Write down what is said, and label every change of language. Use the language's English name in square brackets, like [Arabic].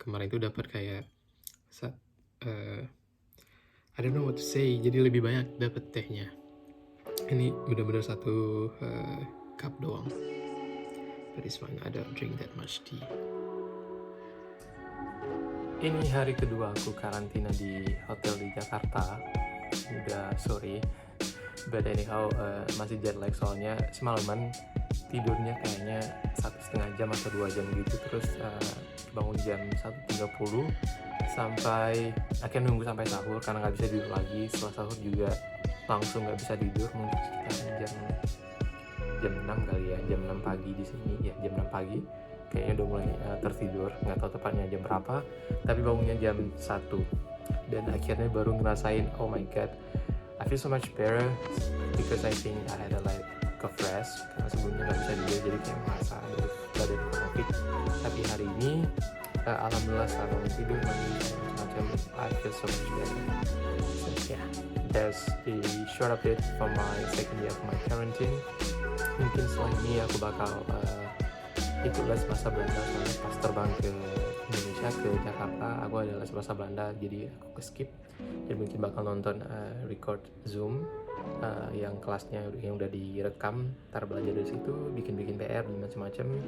[Indonesian] Kemarin itu dapat kayak [English] I don't know what to say. [Indonesian] Jadi lebih banyak dapat tehnya. Ini benar-benar satu cup doang. [English] But this one I don't drink that much tea. [Indonesian] Ini hari kedua aku karantina di hotel di Jakarta. Udah sore. [English] But anyhow, [Indonesian] masih jet lag soalnya semalaman tidurnya kayaknya 1,5 jam atau 2 jam gitu. Terus bangun jam 1.30 sampai akhirnya nunggu sampai sahur karena nggak bisa tidur lagi. Setelah sahur juga langsung nggak bisa tidur, mungkin sekitar jam 6 kali ya, jam 6 pagi di sini ya, jam 6 pagi kayaknya udah mulai tertidur, nggak tahu tepatnya jam berapa, tapi bangunnya jam 1 dan akhirnya baru ngerasain [English] oh my god, I feel so much better because I think I had a like of rest [Indonesian] karena sebelumnya nggak bisa tidur, jadi kayak merasa ada badan covid. Tapi hari ini alhamdulillah setelah bangun tidur macam [English] I feel so much better. So yeah, that's the short update for my second day of my quarantine. [Indonesian] Mungkin setelah ini aku bakal ikut les bahasa Belanda soalnya pas terbang ke Indonesia, ke Jakarta aku ada les bahasa Belanda, jadi aku ke skip dan mungkin bakal nonton record Zoom yang kelasnya yang udah direkam, ntar belajar dari situ, bikin PR dan macam-macam.